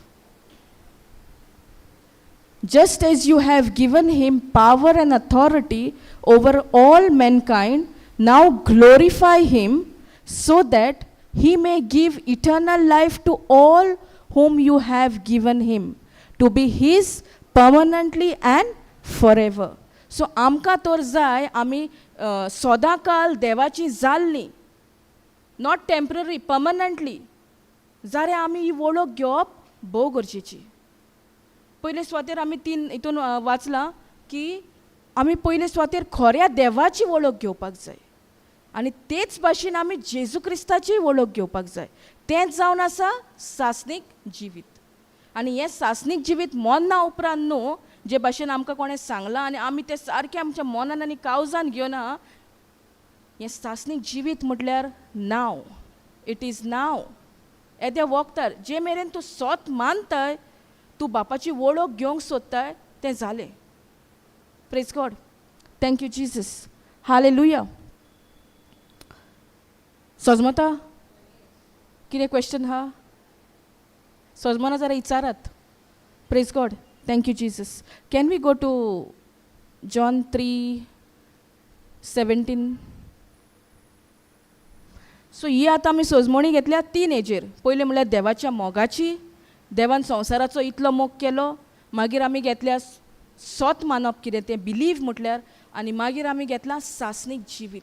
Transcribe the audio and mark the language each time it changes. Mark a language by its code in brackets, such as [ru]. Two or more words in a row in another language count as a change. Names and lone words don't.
[en] Just as you have given him power and authority over all mankind, now glorify him so that he may give eternal life to all whom you have given him, to be his permanently and forever. [kok] So आमकां तर जाय आमी सदांकाल देवाची जाल्ली, [en] not temporary, permanently. [kok] जाल्यार आमी ही वळख घेवप भोव गरजेची. पयले स्वातेर आमी हितून वाचलां की आमी पयले स्वातेर खऱ्या देवाची वळख घेवपाक जाय आनी तेच भाशेन आमी जेजू क्रिस्ताची वळख घेवपाक जाय. तेंच जावन आसा सासणीक जिवीत. आनी हें सासणीक जिवीत मोन्ना उपरांत न्हू, जे भाशेन आमकां कोणें सांगलां आनी आमी तें सारकें आमच्या मोनान आनी काळजान घेवना. हें सासणीक जिवीत म्हटल्यार नाव. [en] It is now. [kok] येद्या वखदार जे मेरेन तूं सोत मानताय, तूं बापाची वळख घेवंक सोदताय, तें जालें. [en] Praise God. Thank you Jesus. [kok] हालेलुया. सोजमता कितें क्वेश्चन आहा? सोजमना जाल्यार विचारात. [en] Praise God. Thank you Jesus. Can we go to John 3:17? [kok] सो ही आतां आमी सोजमणी घेतल्या 3 हेजेर. पयलें म्हणल्यार देवाच्या मोगाची, देवान संवसाराचो इतलो मोग केलो. मागीर आमी घेतल्या सोत मानप कितें तें बिलीव म्हटल्यार, आनी मागीर आमी घेतलां सासणीक जिवीत.